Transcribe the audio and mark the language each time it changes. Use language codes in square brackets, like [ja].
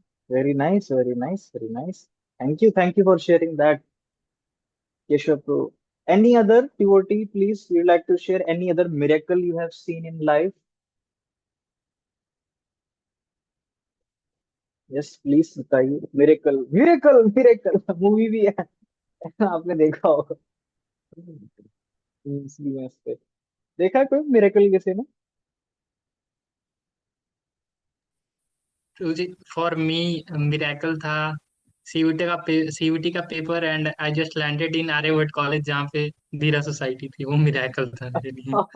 [en] Very nice, very nice, very nice. Thank you for sharing that, Keshav Pro. Any other devotee, please, you'd like to share any other miracle you have seen in life? Yes, please [hi] बताइए। Miracle, miracle, miracle movie भी है। आपने देखा होगा। Memes पे देखा है कोई मिरेकल किसी ने? तो जी [en] for me [hi] मिरेकल था सीयूटी का paper [en] and I just landed in [hi] Aryabhata college जहाँ पे धीरा सोसाइटी थी, वो मिरेकल था मेरे लिए।